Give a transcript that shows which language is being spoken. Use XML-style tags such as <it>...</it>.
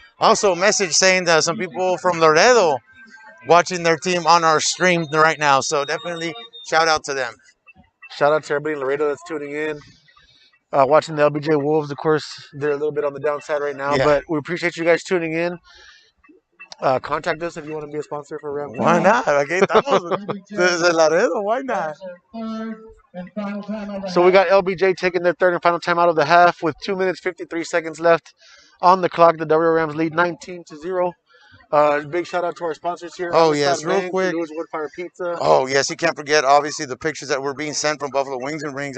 <en>Also, a message saying that some people from Laredo watching their team on our stream right now. So definitely shout out to them. Shout out to everybody in Laredo that's tuning in. Watching the LBJ Wolves, of course, they're a little bit on the downside right now, but we appreciate you guys tuning in. Contact us if you want to be a sponsor for Ram. Why not?</en> <es>Aquí estamos desde Laredo.</es> <en>Why not? So we got LBJ taking their 3rd and final time out of the half with 2 minutes 53 seconds left on the clock. The W Rams lead 19-0. Big shout out to our sponsors here. Oh, yes, real quick. Woodfire Pizza. Oh, yes, you can't forget, obviously, the pictures that were being sent from Buffalo Wings and Rings.</en>